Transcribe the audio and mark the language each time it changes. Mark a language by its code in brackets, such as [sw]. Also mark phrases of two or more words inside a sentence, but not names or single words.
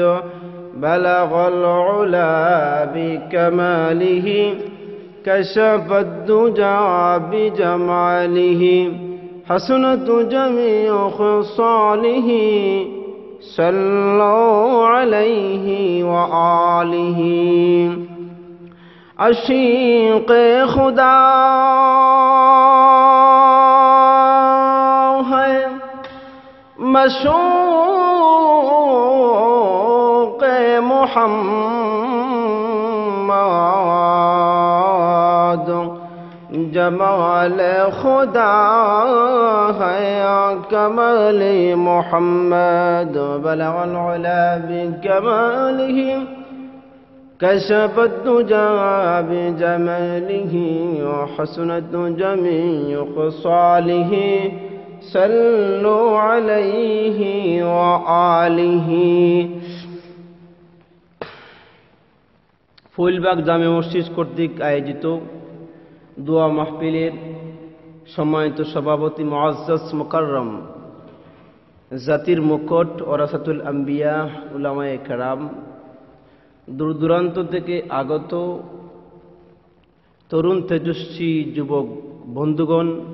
[ar] بلغ العلا بكماله كشف الدجى بجماله حسنت جميع خصاله صلوا عليه وآله. [ur] عشیق خدا ہے مشوق محمد. جمال خدا ہے کمال محمد. [ar] بلغ العلا بکماله كشف الدجى بجماله وحسنت جميع خصاله صلوا عليه وآله. [bn] ফুলবাগ জামে মসজিদ কর্তৃক আয়োজিত দোয়া মাহফিলের সম্মানিত সভাপতি মুআজ্জাজ মুকাররম জাতির মুকুট [ar] ورثة الأنبياء [bn] উলামায়ে কেরাম, দূর দূরান্ত থেকে আগত তরুণ তেজস্বী যুবক বন্ধুগণ,